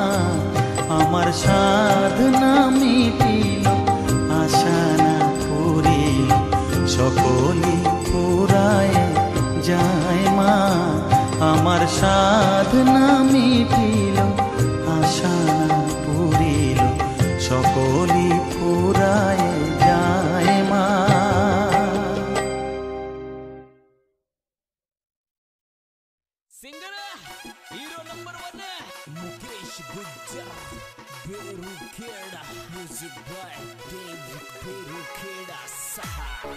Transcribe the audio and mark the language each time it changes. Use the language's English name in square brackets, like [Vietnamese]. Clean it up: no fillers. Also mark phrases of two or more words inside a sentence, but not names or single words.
[Bangla] আমার সাধনা মিটিল, আশা না পুরিল, সকলি ফুরায় যায় মা। আমার সাধনা মিটিল, আশা না পুরিল, সকলি ফুরায় যায় মা। [Hindi] सिंगर हीरो नंबर 1 मुकेश गुज्जर बेरुखेड़ा म्यूजिक बाय डेविड बेरुखेड़ा सहा।